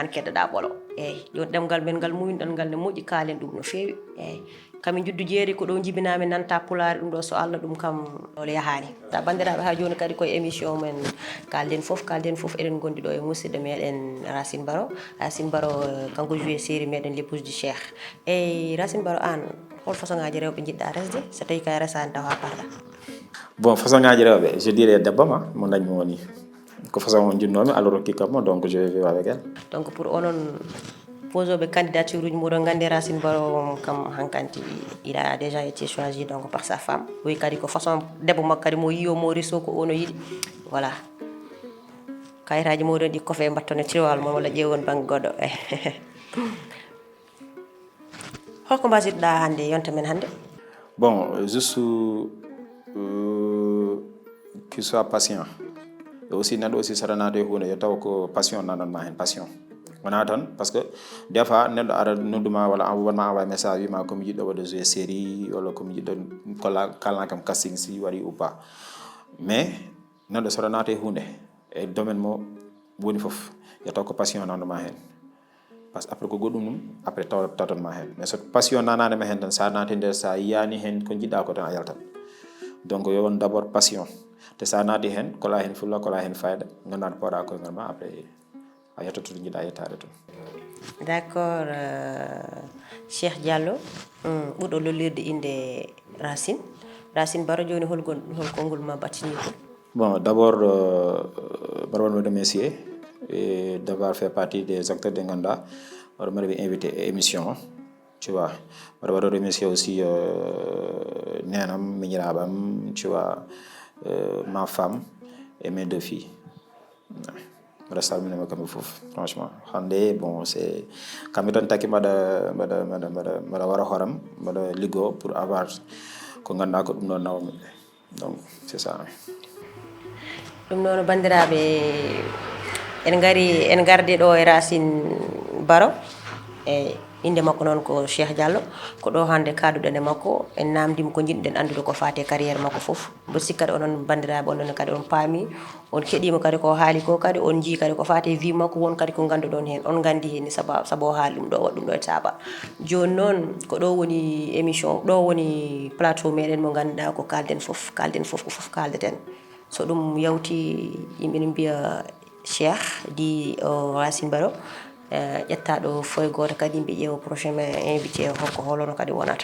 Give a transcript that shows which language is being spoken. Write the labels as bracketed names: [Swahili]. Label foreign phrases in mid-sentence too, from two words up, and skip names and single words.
[Fula] keddoɗa ɓolo eyyi joni ɗemgal men ngal muynoɗen ngal ne moƴƴi kaalen ɗum no fewi eyyi kamin juddu jeeri ko ɗo jibinami nanta pulare ɗum ɗo so Allah ɗum kam ɗole yahani ta bandiraɓe ha joni kadi koye émission men kalden foof eɗen gondi ɗo e musidɗo meɗen Racine Baro kanko [French] joué série [Fula] meɗen l'épouse du cheikh eyyi Racine Baro an hol façon ngaji rewɓe jiɗɗa resde so tawi kay resani taw ha parɗa bon façon ngaji rewɓe [French] je dirais [Fula] debbo ma mo dañmi woni ko façon on jinnomi Allah rokki kammo [French] donc je vais vivre avec elle donc pour [Fula] onon posoɓe candidature uji muɗon gandi Racine Baro kam hankanti [French] il a déjà été choisi donc par sa femme oui [Fula] kadi ko façon debbo makko kadi mo yiyo mo reso ko ono yiiɗi voilà kayitaji moɗon ɗi kofe mbattone tiwal mo walla ƴewon banggue goɗɗo holko mbasitoɗa hande yonta men hande [French] bon juste qu'il soit patient et aussi [Fula] neɗɗo aussi saɗa naata e hunde yo taw ko passion nananma hen passion wona tan [French] parce que des fois [Fula] neɗɗo ara nodduma walla wonma [French] envoyé message [Fula] wima komi jiɗɗo waɗa [French] jouer série [Fula] walla komi jiɗɗo kalana kam casting si waɗi [French] ou pas mais [Fula] neɗɗo saɗa naata e hunde e domaine mo woni foof yo taw ko passion nanuma hen [French] par ce que après [Fula] ko goɗɗum ɗum après tatanma hen mais so passion nananema hen tan sa naati nder sa yiyani hen ko jiɗɗa ko tan a yaltat donc yo won [French] d' abord passion [Fula] te sa naati hen kola hen fulla kola hen fayda ganduɗa poɗa koyngal ma après a yettoto to jiɗɗa yettade to [French] d' accord [Fula] Cheikh Diallo ɓurɗo lollirde inde Racine Baro joni hol konngol ma battini ko [French] bon d' abord [Fula] mbaɗa waɗmi [French] remercier et d'avoir fait partie des acteurs de [Fula] ganduɗa waɗa mbaɗa invité e émission [French] tu vois [Fula] mbaɗa waɗa remercier aussi nenam miñiraɓam [French] tu vois ma femme et mes deux filles [Fula] mbaɗa salminima kamɓe foof franchement hande [French] bon c'est [Fula] kamɓe tan taki mbaɗa wara hooram mbaɗa liggo [French] pour avoir [Fula] ko ganduɗa ko ɗum ɗo nawmi [French] donc c'est ça [Fula] ɗum noon bandiraɓe en gardi ɗo e Racine Baro e inde makko noon ko Cheikh Diallo ko ɗo hande kaduɗen e makko en namdima ko jiɗɗen andude ko fate carrière makko foof mbo sikka kadi onon bandiraɓe onon kadi on paami on keɗima kadi ko haali ko kadi on jii kadi ko fate vie makko won kadi ko ganduɗon hen on gandi hen saabu o haali ɗum ɗo waɗa ɗum ɗo e taba joni noon ko ɗo woni émission ɗo woni plateau meɗen mo ganduɗa ko kalden foof ko foof kaldeten so ɗum yawti yimɓe ne mbiya Cheikh di Racine Baro ƴetta ɗo foye goto kadi yimɓe ƴeewa prochain ma invité hokko holono kadi wonata